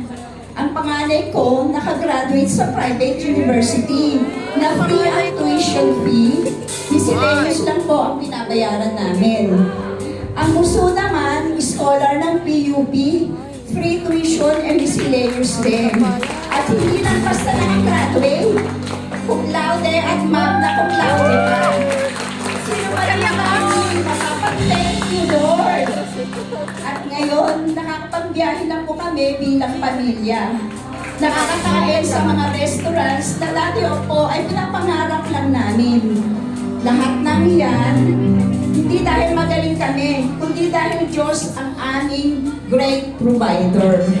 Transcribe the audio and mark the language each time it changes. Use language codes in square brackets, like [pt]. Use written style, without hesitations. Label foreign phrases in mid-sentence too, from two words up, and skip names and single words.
[tl] Ang panganay ko, nakagraduate sa [en] private university [tl] na free ang [en] tuition fee. [tl] Miscellaneous lang po ang binabayaran namin. Ang bunso naman, scholar ng PUP, [en] free tuition and miscellaneous [tl] din. At hindi lang basta nakagraduate, [la] cum laude [tl] at [la] magna cum laude [tl] pa. Sino ba naman makapag- [en] thank you, [tl] Lord? At ngayon, nakakapagbiyahe na po kami bilang pamilya. Nakakakain sa mga restaurants na dati po ay pinapangarap lang namin. Lahat ng yan, hindi dahil magaling kami, kundi dahil Diyos ang aming [en] great provider.